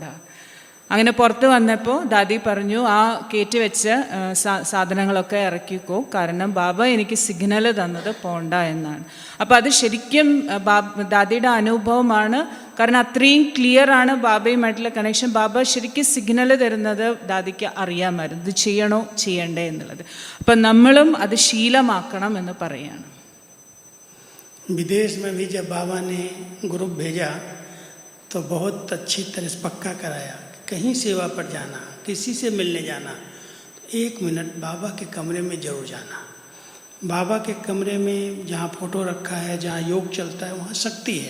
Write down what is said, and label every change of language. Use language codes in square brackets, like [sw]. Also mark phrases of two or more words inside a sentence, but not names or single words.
[ml] അങ്ങനെ പുറത്ത് വന്നപ്പോൾ ദാദി പറഞ്ഞു, ആ കയറ്റി വെച്ച സാധനങ്ങളൊക്കെ ഇറക്കിക്കോ, കാരണം ബാബ എനിക്ക് സിഗ്നൽ തന്നത് പോണ്ട എന്നാണ്. അപ്പോൾ അത് ശരിക്കും ദാദിയുടെ അനുഭവമാണ്. കാരണം അത്രയും ക്ലിയർ ആണ് ബാബയുമായിട്ടുള്ള കണക്ഷൻ. ബാബ ശരിക്കും സിഗ്നൽ തരുന്നത് ദാദിക്ക് അറിയാമായിരുന്നു, ഇത് ചെയ്യണോ ചെയ്യണ്ടേ എന്നുള്ളത്. അപ്പം നമ്മളും അത് ശീലമാക്കണം എന്ന് പറയാണ്. [hi] विदेश में भी जब बाबा ने ग्रुप भेजा तो बहुत अच्छी तरह से पक्का कराया, कहीं सेवा पर जाना, किसी से मिलने जाना, 1 मिनट बाबा के कमरे में जरूर जाना. बाबा के कमरे में जहाँ फ़ोटो रखा है, जहाँ योग चलता है, वहाँ शक्ति है.